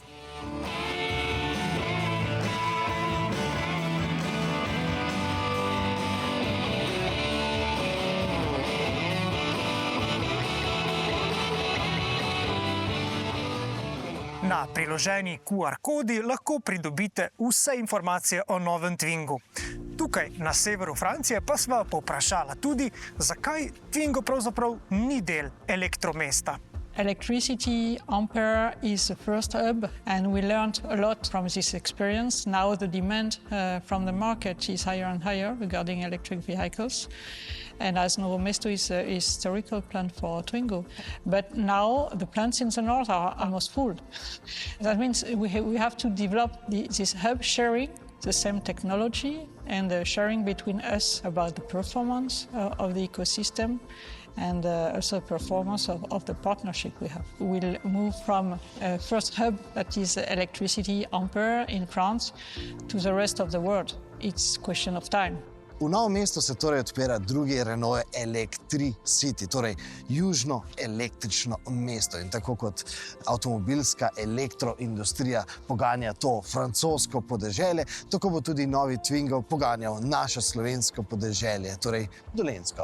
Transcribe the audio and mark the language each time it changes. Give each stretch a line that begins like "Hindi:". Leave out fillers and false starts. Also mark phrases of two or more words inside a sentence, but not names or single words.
Slovenian: Na priloženi QR kodi lahko pridobite vse informacije o novem Twingu. Tukaj na severu Francije pa sva povprašala tudi, zakaj Twingo pravzaprav ni del elektromesta.
English: Electricity Ampere is the first hub, and we learned a lot from this experience. Now the demand from the market is higher and higher regarding electric vehicles. And as Novo Mesto is a historical plant for Twingo. But now the plants in the north are almost full. That means we have to develop this hub sharing, the same technology, and the sharing between us about the performance of the ecosystem and also performance of the partnership we have. We'll move from first hub, that is Electricity Ampere in France, to the rest of the world. It's a question of time.
Slovenian: V Novem mestu se torej odpira drugi Renault Electricity, torej južno električno mesto. In tako kot avtomobilska elektroindustrija poganja to francosko podeželje, tako bo tudi novi Twingo poganjal naše slovensko podeželje, torej Dolenjsko.